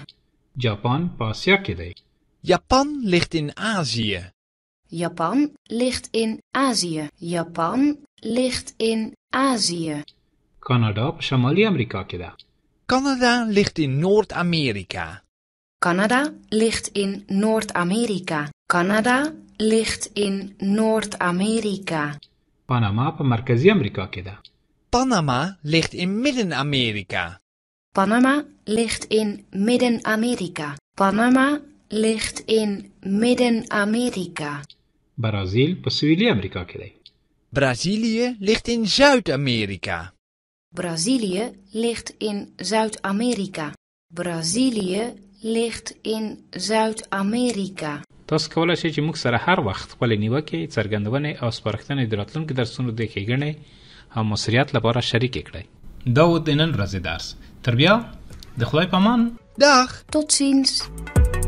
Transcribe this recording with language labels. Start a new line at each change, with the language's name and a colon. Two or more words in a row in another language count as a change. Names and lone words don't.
Pashto: جاپان په آسیا کې دی.
Dutch: Japan ligt in Azië. Japan ligt in Azië. Japan ligt in Azië.
Pashto: کاناډا په شمالي امریکا کې ده.
Dutch: Canada ligt in Noord-Amerika. Canada ligt in Noord-Amerika. Canada ligt in Noord-Amerika.
Pashto: پاناما په مرکزي امریکا کې ده.
Dutch: Panama ligt in Midden-Amerika. Panama ligt in Midden-Amerika. Panama ligt in Midden-Amerika.
Pashto: برازیل په سویلي امریکا کې دی.
Dutch: Brazilië ligt in Zuid-Amerika. Brazilië ligt in Zuid-Amerika. Brazilië ligt in Zuid-Amerika.
Pashto: تاسو کولای شئ چې موږ سره هر وخت خپل نیوکې، څرګندونې او سپارښتنې د راتلونکو درسونو د ښېګڼې او مؤثریت لپاره شریکې کړئ. دا و د نن ورځې درس. تر بیا د خدای په امان.
Dutch: Dag! Tot ziens.